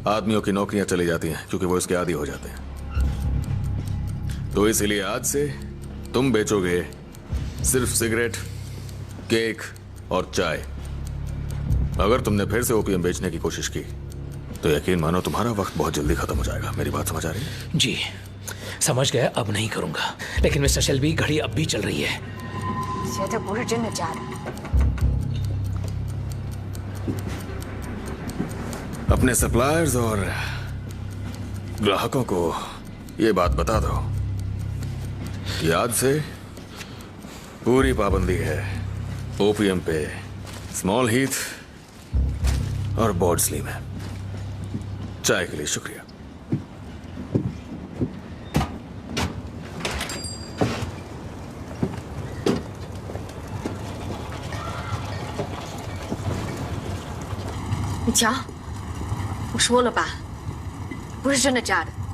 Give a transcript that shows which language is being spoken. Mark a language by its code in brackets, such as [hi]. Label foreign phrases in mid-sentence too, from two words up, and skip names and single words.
[hi] आदमियों की नौकरियां चली जाती हैं क्योंकि वो इसके आदी हो जाते हैं। तो इसलिए आज से तुम बेचोगे सिर्फ सिगरेट, केक और चाय। अगर तुमने फिर से ओपीएम बेचने की कोशिश की तो यकीन मानो तुम्हारा वक्त बहुत जल्दी खत्म हो जाएगा। मेरी बात समझ आ रही है? जी समझ गया, अब नहीं करूंगा। लेकिन मिस्टर शेल्बी, घड़ी अब भी चल रही है। [zh] 绝对不是真的假的。 [hi] अपने सप्लायर्स और ग्राहकों को ये बात बता दो कि आज से पूरी पाबंदी है ओपीएम पे, स्मॉल हीथ और बॉर्डस्ली में। चाय के लिए शुक्रिया। [zh] 你瞧，我说了吧，不是真的假的。